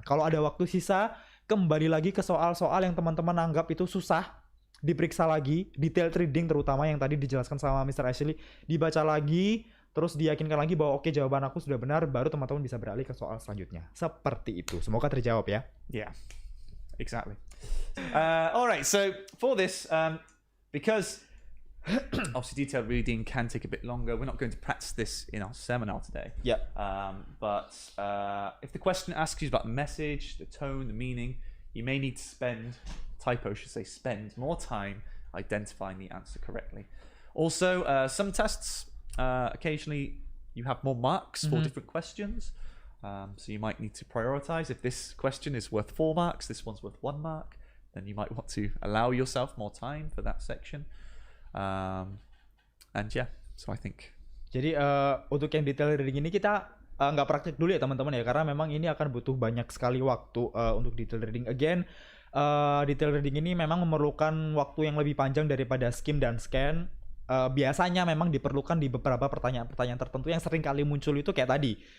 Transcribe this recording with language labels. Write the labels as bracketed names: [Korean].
[Indonesian] Kalau ada waktu sisa, kembali lagi ke soal-soal yang teman-teman anggap itu susah, diperiksa lagi, detail reading terutama yang tadi dijelaskan sama Mr. Ashley, dibaca lagi, terus diyakinkan lagi bahwa oke, jawaban aku sudah benar, baru teman-teman bisa beralih ke soal selanjutnya. Seperti itu. Semoga terjawab ya. [English] Yeah, exactly. All right, so for this, because obviously detailed reading can take a bit longer, we're not going to practice this in our seminar today. Yeah. But if the question asks you about the message, the tone, the meaning, you may need to spend more time identifying the answer correctly. Also, some tests, occasionally you have more marks for different questions. So you might need to prioritize. If this question is worth 4 marks, this one's worth 1 mark, then you might want to allow yourself more time for that section. And yeah, so I think. [Indonesian] Jadi untuk yang detail reading ini kita nggak praktik dulu ya teman-teman ya, karena memang ini akan butuh banyak sekali waktu untuk detail reading. Again, detail reading ini memang memerlukan waktu yang lebih panjang daripada skim dan scan. Biasanya memang diperlukan di beberapa pertanyaan-pertanyaan tertentu yang sering kali muncul itu kayak tadi.